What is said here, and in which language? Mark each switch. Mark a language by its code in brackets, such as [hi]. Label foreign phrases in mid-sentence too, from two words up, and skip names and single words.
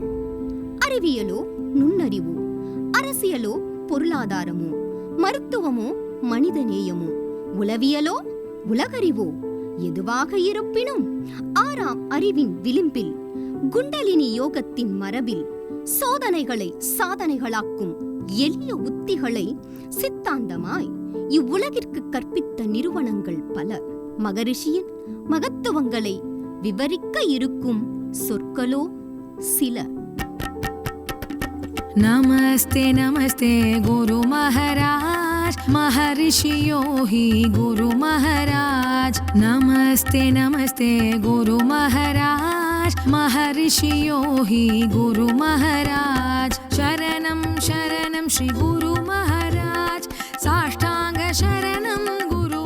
[ta] அறிவியலோ நுண்ணறிவோ, அரசியலோ பொருளாதாரமோ, மருத்துவமோ மனிதநேயமோ, உளவியலோ உலகறிவோ, எதுவாக இருப்பினும் ஆறாம் அறிவின் விளிம்பில், குண்டலினி யோகத்தின் மரபில் சோதனைகளை சாதனைகளாக்கும் எளிய உத்திகளை சித்தாந்தமாய் இவ்வுலகிற்கு கற்பித்த நிறுவனங்கள் பல. மகரிஷியின் மகத்துவங்களை விவரிக்க இருக்கும் சொற்களோ சில. [hi] नमस्ते नमस्ते गुरु महाराज, महर्षियों ही गुरु महाराज, नमस्ते नमस्ते गुरु महाराज, महर्षियों ही गुरु महाराज, शरणं शरणं श्री गुरु महाराज, साष्टांग शरणं गुरु